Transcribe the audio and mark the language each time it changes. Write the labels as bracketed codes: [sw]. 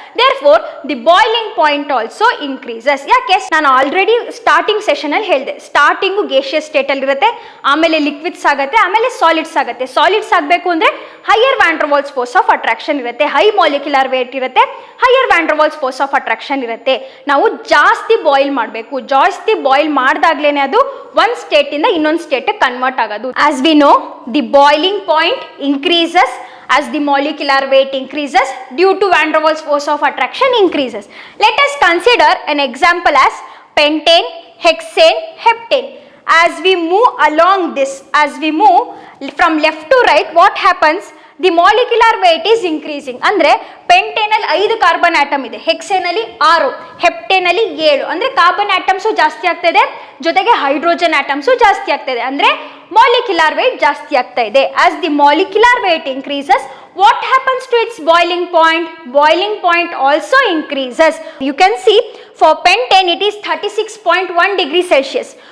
[en] Therefore, the boiling point also increases. [kn] ಯಾಕೆ? ನಾನು already starting session ಅಲ್ಲಿ ಹೇಳಿದೆ, ಸ್ಟಾರ್ಟಿಂಗು ಗೇಷಿಯಸ್ ಸ್ಟೇಟ್ ಅಲ್ಲಿ ಇರುತ್ತೆ, ಆಮೇಲೆ ಲಿಕ್ವಿಡ್ಸ್ ಆಗುತ್ತೆ, ಆಮೇಲೆ ಸಾಲಿಡ್ಸ್ ಆಗುತ್ತೆ. ಸಾಲಿಡ್ಸ್ ಆಗಬೇಕು ಅಂದ್ರೆ higher van ಡರ್ walls force of attraction ಇರುತ್ತೆ, ಹೈ ಮಾಲಿಕ್ಯುಲರ್ ವೇಟ್ ಇರುತ್ತೆ, higher van ಡರ್ walls force of attraction ಇರುತ್ತೆ. ನಾವು ಜಾಸ್ತಿ ಬಾಯ್ಲ್ ಮಾಡಬೇಕು, ಜಾಸ್ತಿ ಬಾಯ್ಲ್ ಮಾಡಿದಾಗ್ಲೇನೆ ಅದು ಒಂದು ಸ್ಟೇಟ್ ಇಂದ ಇನ್ನೊಂದು ಸ್ಟೇಟ್ ಕನ್ವರ್ಟ್ ಆಗೋದು. [en] As we know, the boiling point increases as the molecular weight increases due to van der Waals force of attraction increases. Let us consider an example as pentane, hexane, heptane. As we move along this, as we move from left to right, what happens? The molecular weight is increasing. [kn] ಅಂದ್ರೆ pentane ಅಲ್ಲಿ 5 carbon atom ಇದೆ, ಹೆಕ್ಸೇನ್ ಅಲ್ಲಿ 6, heptane ಅಲ್ಲಿ 7. ಅಂದ್ರೆ carbon atoms ಜಾಸ್ತಿ ಆಗ್ತಾ ಇದೆ, ಜೊತೆಗೆ ಹೈಡ್ರೋಜನ್ ಆಟಮ್ಸ್ ಜಾಸ್ತಿ ಆಗ್ತಾ ಇದೆ, ಅಂದ್ರೆ molecular weight ಜಾಸ್ತಿ ಆಗ್ತಾ ಇದೆ. [en] As the molecular weight increases, what happens to its boiling point? Boiling point also increases. You can see for pentane it is 36.1 degrees Celsius.